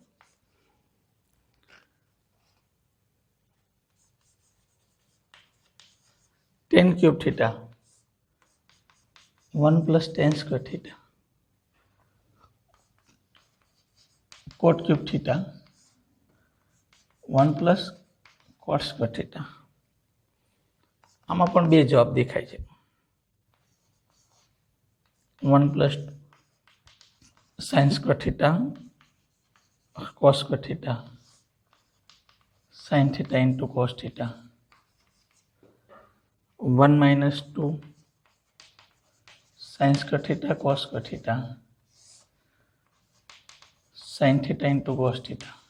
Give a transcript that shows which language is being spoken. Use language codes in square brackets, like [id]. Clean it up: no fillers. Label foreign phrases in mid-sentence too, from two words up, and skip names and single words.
[en] tan cube theta 1 plus tan square theta cot cube theta 1 plus cot square theta. [gu] આમાં પણ બે જવાબ દેખાય છે. [en] 1 plus sin square theta cos square theta sin theta into cos theta 1 minus 2 sin square theta cos square theta sin theta into cos theta.